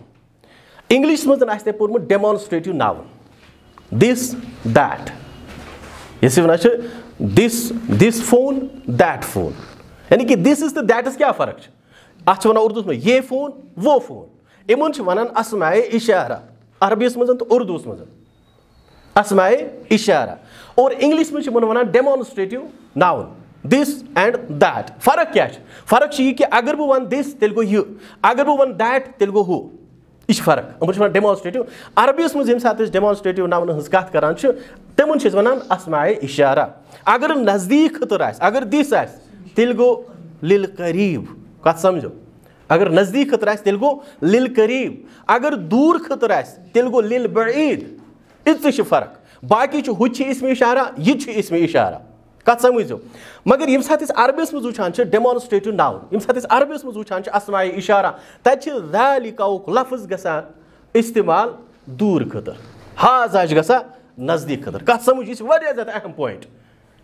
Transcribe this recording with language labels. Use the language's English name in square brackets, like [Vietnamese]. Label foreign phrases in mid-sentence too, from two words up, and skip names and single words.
[Kashmiri] انگلشس منٛز آسہِ تۄہہِ پوٚرمُت [English] demonstrative noun this that. [Kashmiri] یۄس ونان چھِ [English] this phone that phone [Kashmiri] یعنی کہ دِسس تہٕ دیٹس کیاہ فرق چھِ. اتھ چھِ ونان اردوٗہس منٛز [Urdu] یہ فون وہ فون. [Kashmiri] یِمن چھِ ونان [Urdu] اسمائے اشارہ [Kashmiri] عربیس منٛز تہٕ اردوٗہس منٛز [Urdu] اسمائے اشارہ. [Kashmiri] اور انگلش منٛز چھِ یِمن ونان [English] demonstrative noun this and that. [Kashmiri] فرق کیاہ چھِ. فرق چھِ یہِ کہ اگر بہٕ ونہٕ دِس تیٚلہِ گوٚو یہِ اگر بہٕ ونہٕ دیٹ تیٚلہِ گوٚو ہُہ. یہِ چھِ فرق. یِمن چھِ ونان ڈیمانسٹریٹِو. عربیس منٛز ییٚمہِ ساتہٕ أسۍ ڈیمانسٹریٹِو ناونہٕ ہٕنٛز کتھ کران چھِ تِمن چھِ أسۍ ونان [Urdu] اسمائے اشارہ. [Kashmiri] اگر نزدیٖک خٲطرٕ آسہِ اگر دِس آسہِ تیٚلہِ گوٚو [Arabic] لِل قریٖب. [Kashmiri] کتھ سمجھو. اگر نزدیٖک خٲطرٕ آسہِ تیٚلہِ گوٚو [Arabic] لِل قریٖب. [Kashmiri] اگر دوٗر خٲطرٕ آسہِ تیٚلہِ گوٚو [Arabic] لِل بعیٖد. [Kashmiri] یِژٕے چھِ فرق. باقٕے چھُ ہُہ چھِ [Urdu] اسمِ اشارہ [Kashmiri] یہِ چھُ [Urdu] اسمِ اشارہ. [Kashmiri] کتھ سمجھو. مگر ییٚمہِ ساتہٕ أسۍ عربیس منٛز وٕچھان چھِ [English] demonstrative noun [Kashmiri] ییٚمہِ ساتہٕ أسۍ عربیس منٛز وٕچھان چھِ [Urdu] اسمائے اشارہ [Kashmiri] تتہِ چھِ ذالِکاہُک لفظ گژھان استعمال دوٗر خٲطرٕ. ہاذا چھُ گژھان نزدیٖک خٲطرٕ. کتھ سمجھ یہِ چھِ واریاہ زیادٕ اہم پویِنٹ.